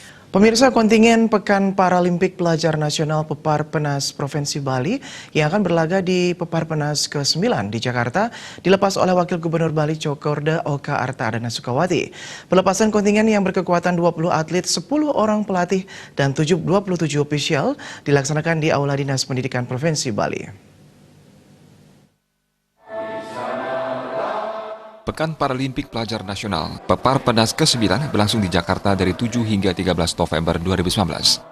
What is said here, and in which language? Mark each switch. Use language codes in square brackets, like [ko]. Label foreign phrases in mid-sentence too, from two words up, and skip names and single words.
[id] Pemirsa, kontingen Pekan Paralimpik Pelajar Nasional Peparpenas Provinsi Bali yang akan berlaga di Peparpenas ke-9 di Jakarta dilepas oleh Wakil Gubernur Bali Cokorda Oka Arta Adana Sukawati. Pelepasan kontingen yang berkekuatan 20 atlet, 10 orang pelatih, dan 27 ofisial dilaksanakan di Aula Dinas Pendidikan Provinsi Bali. Pekan Paralimpik Pelajar Nasional Peparpenas ke-9 berlangsung di Jakarta dari 7 hingga 13 November 2019.